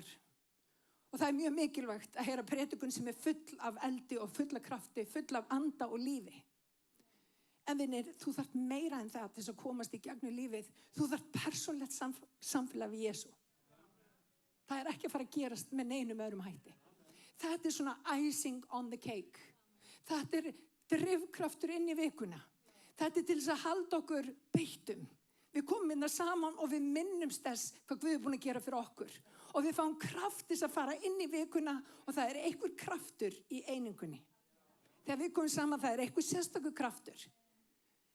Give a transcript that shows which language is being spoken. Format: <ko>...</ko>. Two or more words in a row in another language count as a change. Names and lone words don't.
<is>Og það er mjög mikilvægt að heyra predikun sem er full af eldi og full af krafti, full af anda og lífi. En vinir, þú þarft meira en það til þess að komast í gegnum lífið. Þú þarft persónlegt samfélag við Jesú. Það er ekki að fara að gerast með neinum öðrum hætti. Þetta er svona</is> <en>icing on the cake.</en> <is>Þetta er drifkraftur inn í vikuna. Þetta er til þess að halda okkur beittum. Við komum inn saman og við minnumst þess hvað Guð er búin að gera fyrir okkur. Og við fáum kraft þess að fara inn í vikuna og það er einhver kraftur í einingunni. Þegar við komum saman það er einhver sérstakur kraftur.</is>